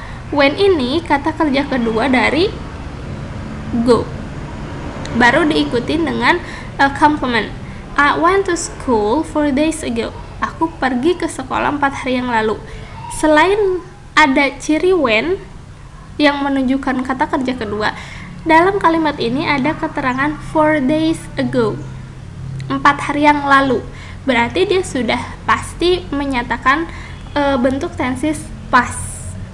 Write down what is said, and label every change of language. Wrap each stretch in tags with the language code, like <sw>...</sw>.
<id>When ini kata kerja kedua dari go. Baru diikutin dengan complement.</id> <en>I went to school 4 days ago.</en> <id>Aku pergi ke sekolah 4 hari yang lalu. Selain ada ciri when yang menunjukkan kata kerja kedua, dalam kalimat ini ada keterangan</id> <en>4 days ago,</en> <id>4 hari yang lalu. Berarti dia sudah pasti menyatakan bentuk tenses past.</id>